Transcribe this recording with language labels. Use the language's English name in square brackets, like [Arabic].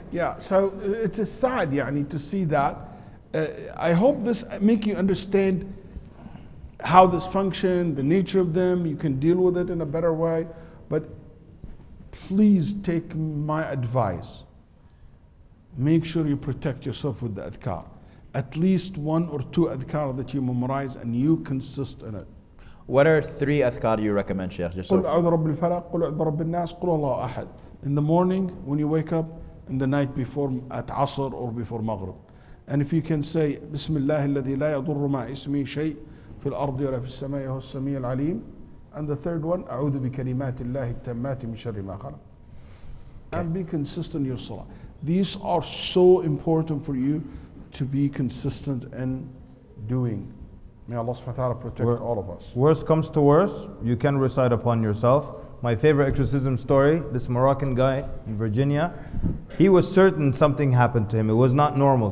[English] Yeah, so it's a sad, to see that. I hope this make you understand how this function, the nature of them, you can deal with it in a better way. But please take my advice. Make sure you protect yourself with the adhkar. At least 1 or 2 adhkar that you memorize and you consist in it. What are 3 adhkar you recommend, Sheikh? Just [Arabic] قل أعوذ برب الفلق قل أعوذ برب الناس قل الله أحد. [English] In the morning when you wake up, in the night before at Asr or before Maghrib. [Arabic] And if you can say بسم الله الذي لا يضر مع اسمه شيء في الأرض ولا في السماء وهو السميع العليم. And the third one أعوذ بكلمات الله التامات من شر ما خلق. [English] And be consistent in your salah. These are so important for you to be consistent in doing. May Allah subhanahu wa ta'ala protect all of us. Worst comes to worst, you can recite upon yourself. My favorite exorcism story, this Moroccan guy in Virginia, he was certain something happened to him. It was not normal.